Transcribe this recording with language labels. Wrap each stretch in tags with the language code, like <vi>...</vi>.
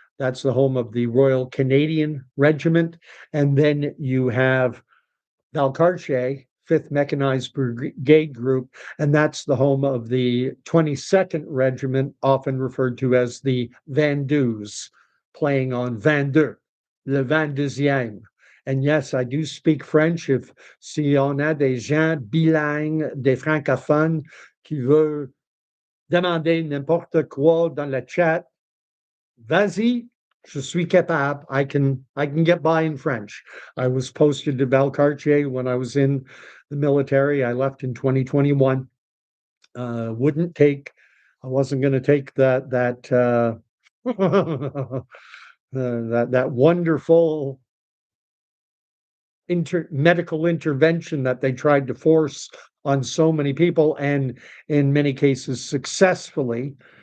<en>That's the home of the Royal Canadian Regiment. And then you have Valcartier, 5th Mechanized Brigade Group, and that's the home of the 22nd Regiment, often referred to as the Vendus, playing on 22, le 22e. And yes, I do speak French.</en> <fr>Si on a des gens bilingues, des francophones qui veulent demander n'importe quoi dans le chat, vas-y, je suis capable.</fr> <en>I can get by in French. I was posted to Valcartier when I was in the military. I left in 2021. I wasn't going to take that that wonderful medical intervention that they tried to force on so many people, and in many cases successfully.</en>